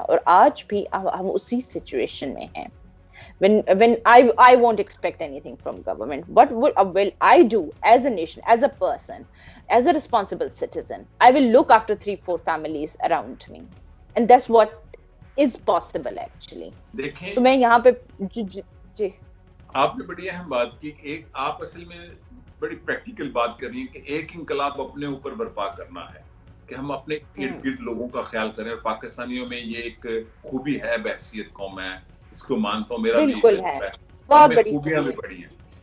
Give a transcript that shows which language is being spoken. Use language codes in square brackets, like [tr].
[ur] اور آج بھی ہم اسی سچویشن میں ہیں. [en] When I won't expect anything from government. What will I do as a nation, as a person, as a responsible citizen? I will look after 3-4 families around me, and that's what is possible actually. [ur] دیکھیں تو میں یہاں پہ جی آپ نے بڑی اہم بات کی. ایک آپ اصل میں بڑی پریکٹیکل بات کر رہی ہیں کہ ایک انقلاب اپنے اوپر برپا کرنا ہے, کہ ہم اپنے ارد گرد لوگوں کا خیال کریں. اور پاکستانیوں میں یہ ایک خوبی ہے, بحثیت قوم ہے, اس کو مانتا ہوں, میرا بھی خوبیاں بھی بڑی ہیں.